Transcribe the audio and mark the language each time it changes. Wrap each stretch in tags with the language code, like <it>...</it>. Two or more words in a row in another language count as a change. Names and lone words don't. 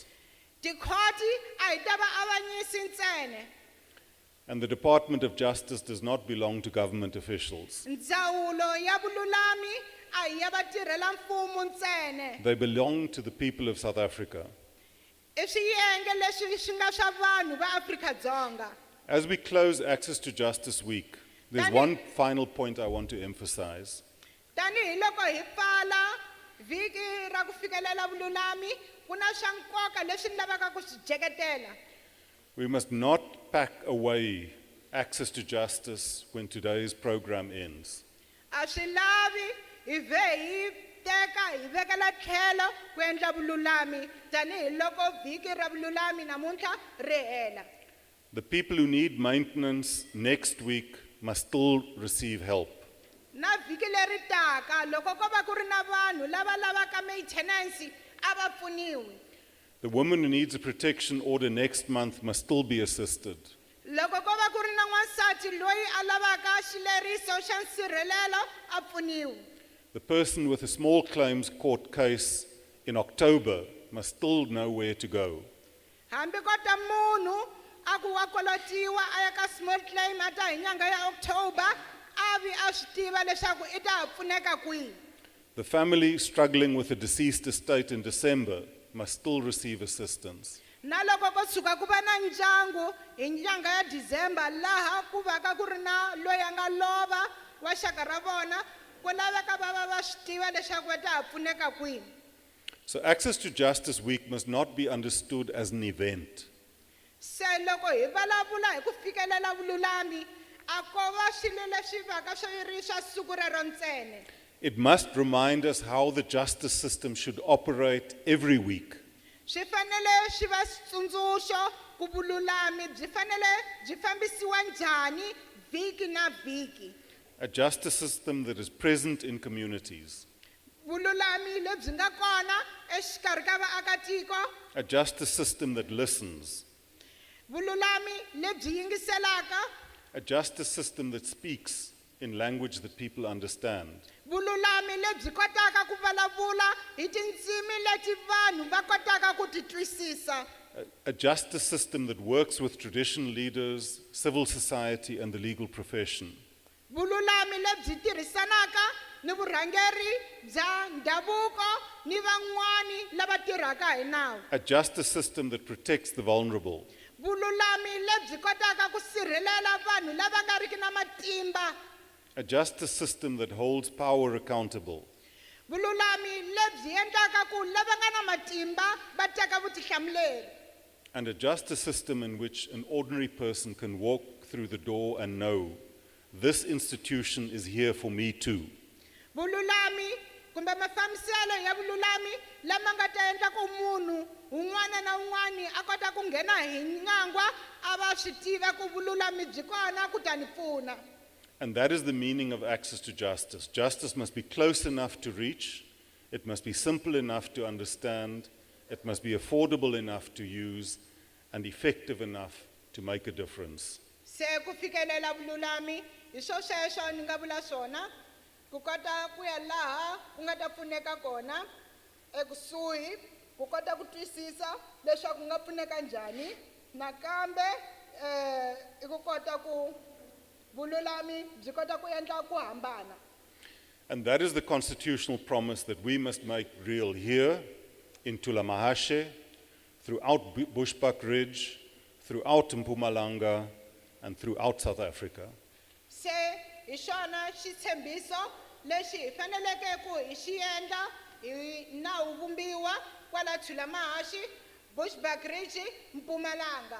<ts>Tikhoti a hi ta vaavanyisi ntsena.</ts> <en>And the Department of Justice does not belong to government officials.</en> <ts>Ndzawulo ya vululami a hi ya vatirhela mfumo ntsena.</ts> <en>They belong to the people of South Africa.</en> <ts>I swiyenge leswi swi nga swa vanhu va Afrika-Dzonga.</ts> <en>As we close Access to Justice Week, there's one final point I want to emphasize.</en> <ts>Tanihi loko hi pfala vhiki ra ku fikelela vululami ku na swa nkoka leswi lavaka ku swi jeketela.</ts> <en>We must not pack away access to justice when today's program ends.</en> <ts>A swi lavi hi ve hi teka hi vekela tlhelo ku endla vululami tanihi loko vhiki ra vululami namuntlha ri hela.</ts> <en>The people who need maintenance next week must still receive help.</en> <ts>Na vhiki leri taka loko ko va ku ri na vanhu lava lavaka maintenance a va pfuniwi.</ts> <en>The woman who needs a protection order next month must still be assisted.</en> <ts>Loko ko va ku ri na n'wansati loyi a lavaka xileriso xa nsirhelelo a pfuniwi.</ts> <en>The person with a small claims court case in October must still know where to go.</en> <ts>Hambi ko ta munhu a ku wa kolotiwa a ya ka</ts> <en>small claim</en> <ts>ata hi nyanga ya October a vi a swi tiva leswaku i ta pfuneka kwihi.</ts> <en>The family struggling with a deceased estate in December must still receive assistance.</en> <ts>Na loko ko tshuka ku va na ndyangu hi nyanga ya December laha ku va ka ku ri na loyi a nga lova wa xaka ra vona ku laveka va va va swi tiva leswaku va ta ha pfuneka kwini.</ts> <en>So Access to Justice Week must not be understood as an event.</en> <ts>Se loko hi vulavula hi ku fikelela vululami, a ko va swilo leswi va ka swi ri swa siku rero ntsena.</ts> <en>It must remind us how the justice system should operate every week.</en> <ts>Swi fanele swi va switsundzuxo ku vululami byi fanele byi fambisiwa njhani vhiki na vhiki.</ts> <en>A justice system that is present in communities.</en> <ts>Vululami lebyi nga kona exikarhi ka vaakatiko.</ts> <en>A justice system that listens.</en> <ts>Vululami lebyi yingiselaka.</ts> <en>A justice system that speaks in language that people understand.</en> <ts>Vululami lebyi kotaka ku vulavula hi tindzimi leti vanhu va kotaka ku ti twisisa.</ts> <en>A justice system that works with traditional leaders, civil society, and the legal profession.</en> <ts>Vululami lebyi tirhisanaka ni vurhangeri bya ndhavuko ni van'wani lava tirhaka hi nawu.</ts> <en>A justice system that protects the vulnerable.</en> <ts>Vululami lebyi kotaka ku sirhelela vanhu lava nga riki na matimba.</ts> <en>A justice system that holds power accountable.</en> <ts>Vululami lebyi endlaka ku lava nga na matimba va teka vutihlamuleri.</ts> <en>And a justice system in which an ordinary person can walk through the door and know, this institution is here for me too.</en> <ts>Vululami kumbe mafambiselo ya vululami lama nga ta endla ku munhu un'wana na un'wana a kota ku nghena hi nyangwa a va swi tiva ku vululami byi kona ku ta ni pfuna.</ts> <en>And that is the meaning of access to justice. Justice must be close enough to reach, it must be simple enough to understand, it must be affordable enough to use, and effective enough to make a difference.</en> <ts>Se ku fikelela vululami hi sweswo ni nga vula swona ku kota ku ya laha ku nga ta pfuneka kona ekusuhi ku kota ku twisisa leswaku nga pfuneka njhani nakambe i ku kota ku vululami byi kota ku endla ku hambana.</ts> <en>And that is the constitutional promise that we must make real here in Thulamahashe, throughout Bushbuck Ridge, throughout Mpumalanga, and throughout South Africa.</en> <ts>Se hi xona xitshembiso lexi hi faneleke ku hi xi endla hi nawu vumbiwa kwala Thulamahashe, Bushbuck Ridge, Mpumalanga.</ts>